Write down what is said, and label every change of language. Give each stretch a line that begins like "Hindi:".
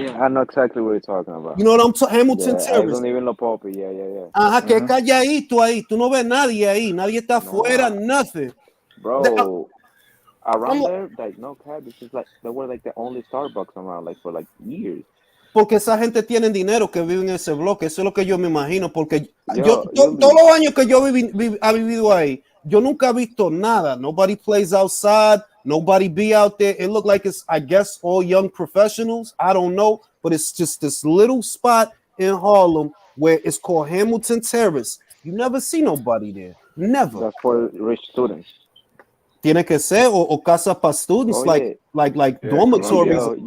English: Yeah, I know exactly what you're talking about. You know what I'm talking? Hamilton I Terrace. don't even know Poppy. Yeah.
Spanish: Ajá, que calladito ahí. Tú no ves nadie ahí. Nadie está afuera, nothing.
English: Bro, around there, like, no cap, it's just like, they were like the only Starbucks around, like, for like years.
Spanish: Porque esa gente tiene dinero que vive en ese bloque. Eso es lo que yo me imagino. Porque todos los años que yo ha vivido ahí, yo nunca he visto nada.
English: Nobody plays outside. Nobody be out there. It looked like it's, I guess, all young professionals. I don't know. But it's just this little spot in Harlem where it's called Hamilton Terrace. You never see nobody there. Never. That's for rich students.
Spanish: Tiene que ser o casa para students,
English: like dormitories.